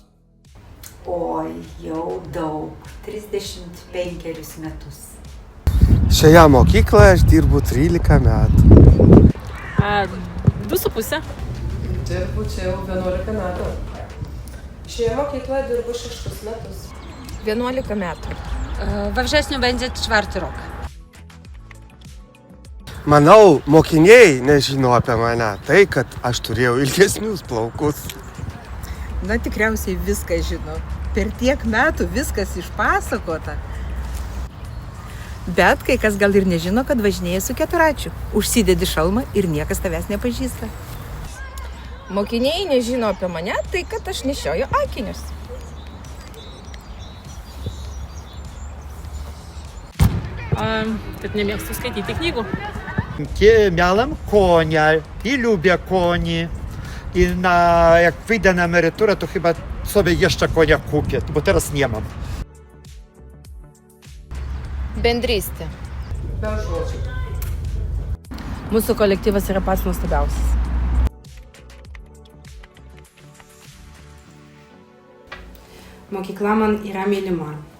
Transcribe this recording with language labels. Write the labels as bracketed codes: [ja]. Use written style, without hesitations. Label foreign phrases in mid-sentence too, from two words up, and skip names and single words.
[lt] Oi, jau daug, 35 metus. Šioje mokykloje aš dirbu 13 metų. 2,5. Dirbu čia jau 11 metų. Šioje mokykloje dirbu 6 metus. 11 metų. [pl] We wrześniu będzie 4 rok. [lt] Manau, mokiniai nežino apie mane tai, kad aš turėjau ilgesnius plaukus. Na, tikriausiai viską žino. Per tiek metų viskas išpasakota. Bet kai kas gal ir nežino, kad važinėja su keturračiu. Užsidedi šalmą ir niekas tavęs nepažįsta. Mokiniai nežino apie mane, tai kad aš nešioju akinius. Kad nemėgstu skaityti knygų. [pl] Miałem konia i lubię koni. I jak wyjdę na emeryturę, to chyba sobie jeszcze konia kupię, bo teraz nie mam. [lt] Bendrystė. Be žodžių. Mūsų kolektyvas yra pats nuostabiausias. Mokykla man yra mylima.